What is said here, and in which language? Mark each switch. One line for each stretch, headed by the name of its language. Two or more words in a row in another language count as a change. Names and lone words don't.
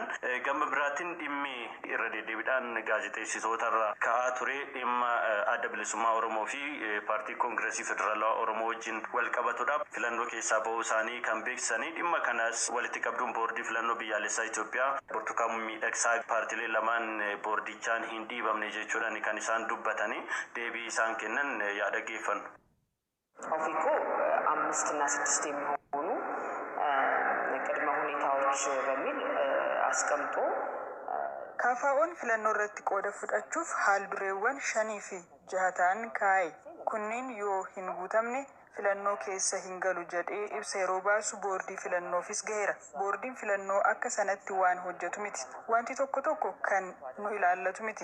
Oromo: Gama biraatiin dhimmi irra deddeebiidhaan gaazexeessitootarra ka'aa ture dhimma adda bilisummaa Oromoo fi paartii Koongireesii Federaalawaa Oromoo wajjin wal qabatudha. Filannoo keessaa ba'uu isaanii kan beeksisanii dhimma kanas walitti qabduun boordii filannoo biyyaalessaa Itoophiyaa Burtukaan Miidhagsaa paartiilee lamaan boordichaan hin dhiibamne jechuudhaan kan isaan dubbatanii deebii isaan kennan yaa dhaggeeffannu.
Amharic: ኦፊኮ 5 እና 6 የሚሆኑ ቅድመ ሁኔታዎች በሚል አስቀምጦ
Oromo: ካፋኦን filannoo irratti qooda fudhachuuf haaldureewwan 5 fi 6 ta'an kaa'e. Kunniin yoo hin guutamne filannoo keessa hin galu jedhee ibsa yeroo baasu boordii filannoofis gaheera. Boordiin filannoo akka sanatti waan hojjetu miti. Wanti tokko kan nu ilaallatu miti.